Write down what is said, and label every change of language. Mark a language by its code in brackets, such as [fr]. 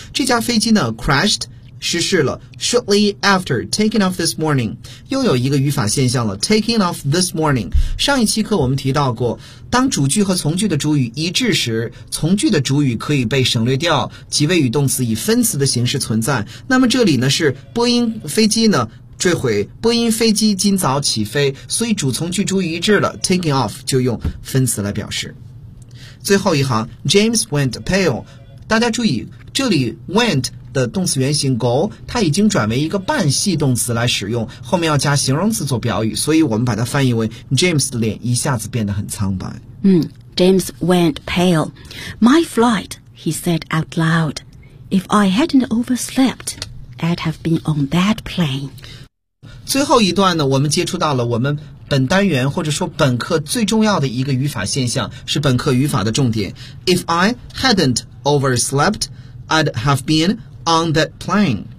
[zh] 这架飞机呢 [en] crashed, [zh] 失事了 [en] shortly after taking off this morning. [zh] 又有一个语法现象了 [en] taking off this morning. [zh] 上一期课我们提到过当主句和从句的主语一致时，从句的主语可以被省略掉，即谓语动词以分词的形式存在。那么这里呢是波音飞机呢坠毁，波音飞机今早起飞，所以主从句主语一致了 ， [en] taking off [zh] 就用分词来表示。最后一行 ， [en] James went pale， [zh] 大家注意，这里 went 的动词原形 go 它已经转为一个半系动词来使用，后面要加形容词做表语，所以我们把它翻译为 James 的脸一下子变得很苍白。 [en] James went pale. My flight, he said out loud. If I hadn't overslept, I'd have been on that plane. [zh] 最后一段呢，我们接触到了我们本单元或者说本课最重要的一个语法现象，是本课语法的重点。 [en] If I hadn't overslept, I'd have been on that plane.